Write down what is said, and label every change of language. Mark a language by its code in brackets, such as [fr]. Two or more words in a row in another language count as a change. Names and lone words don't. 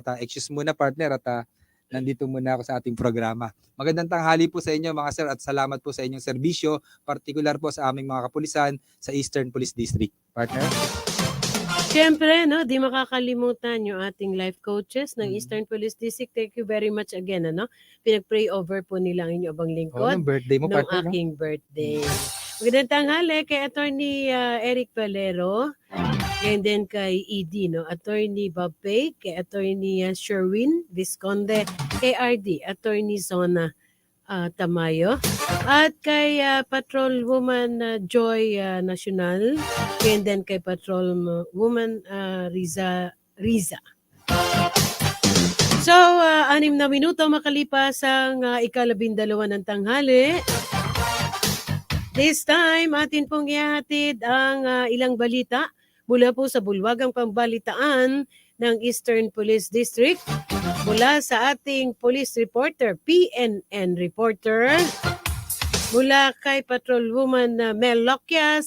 [tl] At excuse muna, partner, at nandito muna ako sa ating programa. Magandang tanghali po sa inyo, mga sir, at salamat po sa inyong serbisyo, particular po sa aming mga kapulisan sa Eastern Police District. Partner? Siyempre, di makakalimutan yung ating [en] life coaches [tl] ng Eastern Police District. [en] Thank you very much again. [tl] Pinag-pray over po nila ang inyong abang lingkod. Ng birthday mo, ng partner, aking birthday. Magandang tanghali kay Attorney Eric Valero, and then kay ED, Attorney Bob Pay, kay Attorney Sherwin Visconde, kay RD, Attorney Zona Tamayo, at kay Patrolwoman Joy Nacional, and then kay Patrolwoman Riza. So, 6 na minuto makalipas ang 12 ng tanghali. [en] This time, [tl] atin pong ihatid ang ilang balita mula po sa bulwagang pambalitaan ng Eastern Police District, mula sa ating [en] police reporter, [tl] PNN reporter, mula kay Patrolwoman Mel Loquias.